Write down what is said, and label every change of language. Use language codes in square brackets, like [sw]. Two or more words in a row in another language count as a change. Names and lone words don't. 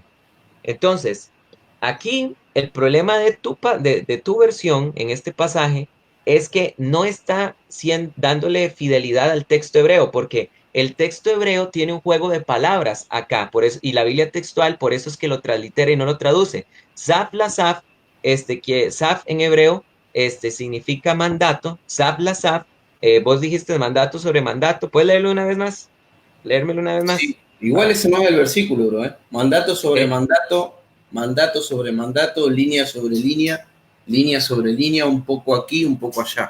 [es] Entonces, aquí el problema de tu versión en este pasaje es que no está dándole fidelidad al texto hebreo, porque el texto hebreo tiene un juego de palabras acá, por eso, y la Biblia textual, por eso es que lo translitera y no lo traduce. [he] Saf la Saf, [es] que Saf en hebreo, significa mandato, [he] Saf la Saf, [es] vos dijiste mandato sobre mandato, ¿puedes leerlo una vez más? Leérmelo una vez Sí, más. igual Para, ese no es el versículo, bro, ¿eh? Mandato sobre eh, mandato, mandato sobre mandato, línea sobre línea, línea sobre línea, un poco aquí, un poco allá.